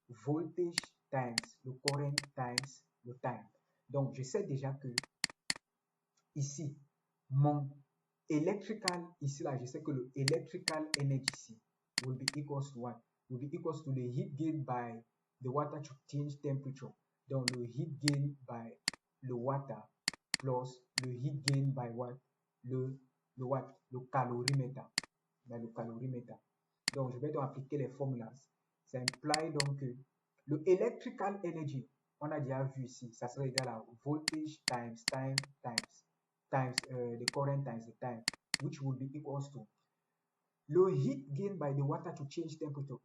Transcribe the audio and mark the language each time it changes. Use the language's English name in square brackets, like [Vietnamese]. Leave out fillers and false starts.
[English] Voltage times the current times the time. [French] Donc, je sais déjà que ici, mon electrical, ici là, je sais que le electrical energy ici [English] will be equals to what? Will be equals to the heat gain by the water to change temperature. Donc, le heat gain by le water plus le heat gain by what? [French] Le calorimètre. Le calorimètre. Donc, je vais donc appliquer les formulas. Ça implie donc que le electrical energy, on a déjà vu ici, ça serait égal à [English] voltage times time times the current times the time, which would be equals to le heat gain by the water to change temperature.